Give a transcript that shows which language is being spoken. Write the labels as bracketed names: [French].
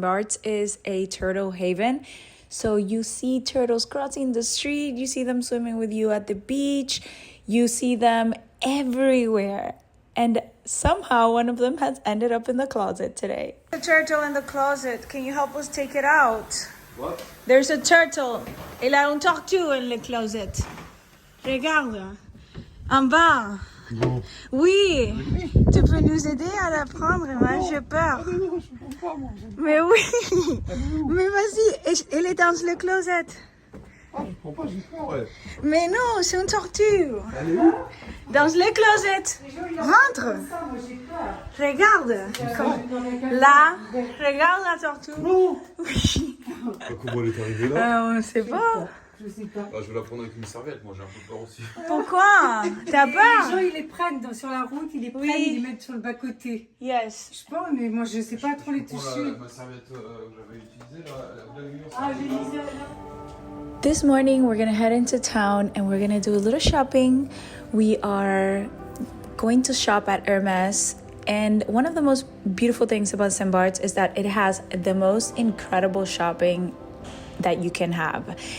[English] Barths is a turtle haven. So you see turtles crossing the street, you see them swimming with you at the beach, you see them everywhere. And somehow one of them has ended up in the closet today. The turtle in the closet, can you help us take it out? What? There's a turtle. [French] Il a une tortue [English] in the closet. [French] Regarde. En bas. Non. Oui. Tu peux nous aider à la prendre? Moi, j'ai peur. Mais oui. Mais vas-y, elle est dans le closet. Ah, je comprends pas, j'ai peur, ouais. Mais non, c'est une tortue. Elle est où? Dans le closet. Rentre. Regarde. Là, regarde la tortue. Non. Oui. Comment elle est arrivée là? On ne sait pas. Je sais pas. Ah, je vais la prendre avec une serviette, moi j'ai un peu peur aussi. Pourquoi? T'as Les peur? gens, ils les prennent sur la route, ils les prennent, ils les mettent sur le bas-côté. [English] Yes. [French] Je pense, mais moi, je sais pas trop les toucher. Ma serviette que j'avais utilisée là, vous l'avez mis en Ah, serviette. j'ai mis ça là. [English] This morning we're gonna head into town and we're gonna do a little shopping. We are going to shop at Hermes, and one of the most beautiful things about St. Barths is that it has the most incredible shopping that you can have.